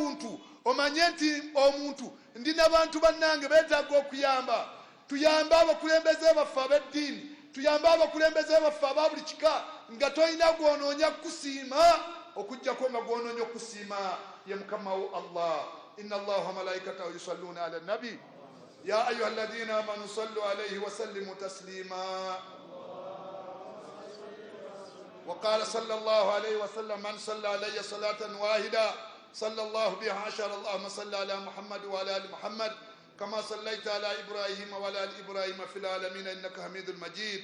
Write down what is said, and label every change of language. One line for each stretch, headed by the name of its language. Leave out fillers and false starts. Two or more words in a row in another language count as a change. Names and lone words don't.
Ganda: Omanye nti omuntu ndi n'abantu bannange beetaaga okuyamba. Tuyambe abakulembeze baffe ab'eddiini, tuyambe abakulembeze baffe aba buli kika, nga tolina gw'onoonya kusiima okuggyako nga gw'onoonya okusiima ye Mukama wo Allah.
Arabic: إن الله وملائكته يصلون على النبي يا أيها الذين آمنوا صلوا عليه وسلموا تسليما. وقال صلى الله عليه وسلم من صلى علي صلاة واحدة صلى الله بها عشر. اللهم صل على محمد وعلى آل محمد كما صليت على إبراهيم وعلى آل إبراهيم في العالمين إنك حميد مجيد.